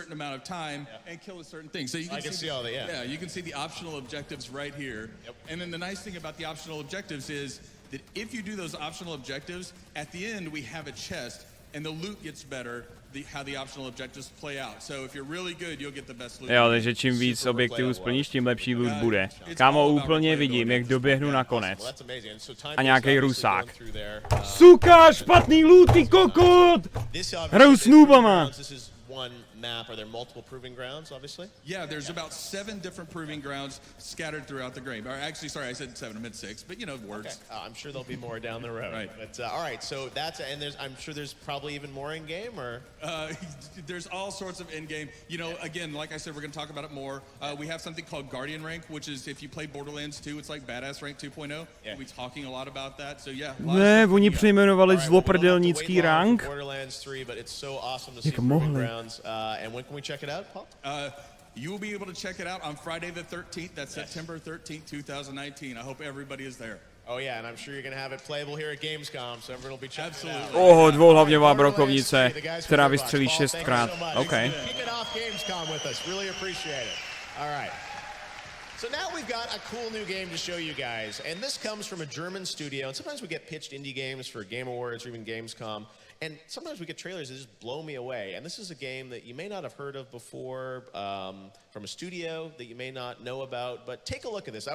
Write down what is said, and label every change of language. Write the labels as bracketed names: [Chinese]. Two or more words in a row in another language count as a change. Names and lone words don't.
[English] certain amount of time and kill a certain thing. So you can, see all that, yeah, you can see the optional objectives right here. Yep. And then the nice thing about the optional objectives is that if you do those optional objectives, at the end we have a chest, and the loot gets better. How the optional objectives play out. So if you're really good, you'll get the best loot. [Czech] Jo, takže čím víc objektivů splníš, tím lepší loot bude. Kámo, úplně vidím, jak doběhnu na konec. A nějaký rusák. Suka, špatný loot, ty kokot! Hraju s noobama! [English] One map. Are there multiple proving grounds, obviously? Yeah, there's about 7 different proving grounds scattered throughout the game. Or actually, sorry, I said 7, I meant 6, but you know, words. Okay. I'm sure there'll be more down the road. Right. But all right, so that's and I'm sure there's probably even more in game, or there's all sorts of in game. You know, again, like I said, we're going to talk about it more. We have something called Guardian Rank, which is if you play Borderlands 2, it's like Badass Rank 2.0. Yeah. We'll be talking a lot about that. So yeah. [Czech] Ne, oni přejmenovali zloprdelnický rank. [English] Borderlands 3, but it's so awesome to see [Czech] Jak [English] proving [Czech] mohli? [English] grounds. And when can we check it out, Paul? You will be able to check it out on Friday the 13th. That's September 13th, 2019. I hope everybody is there. Oh yeah, and I'm sure you're going to have it playable here at Gamescom, so everyone will be checking it out. [Czech] Dvouhlavňová brokovnice, která vystřelí 6krát. [English] OK. Keep it off Gamescom with us. Really appreciate it. All right. So now we've got a cool new game to show you guys, and this comes from a German studio, and sometimes we get pitched indie games for Game Awards or even Gamescom, and sometimes we get trailers that just blow me away, and this is a game that you may not have heard of before, from a studio that you may not know about, but take a look at this.